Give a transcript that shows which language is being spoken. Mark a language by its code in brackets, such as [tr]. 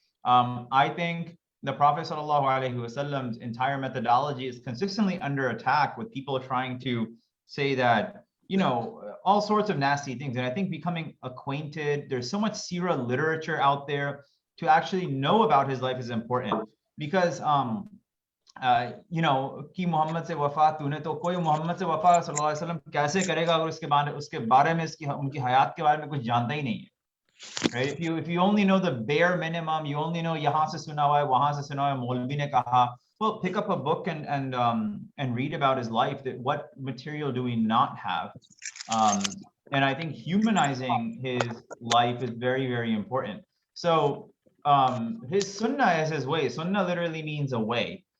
[en] I think the Prophet ﷺ's entire methodology is consistently under attack, with people trying to say that, you know, all sorts of nasty things. And I think becoming acquainted, there's so much seerah literature out there, to actually know about his life is important. Because you know, [hi] कि मोहम्मद से वफा तूने तो कोई मोहम्मद से वफा सल्लल्लाहु अलैहि वसल्लम कैसे करेगा अगर उसके बारे में उनकी हयात के बारे में कुछ जानता ही नहीं है. [en] Right? If you only know the bare minimum, you only know [hi] यहाँ से सुना हुआ है, वहाँ से सुना हुआ है, मौलवी ने कहा. [en] Well, pick up a book and read about his life. That what material do we not have? And I think humanizing his life is very, very important. So his sunnah is his way. Sunnah literally means a way.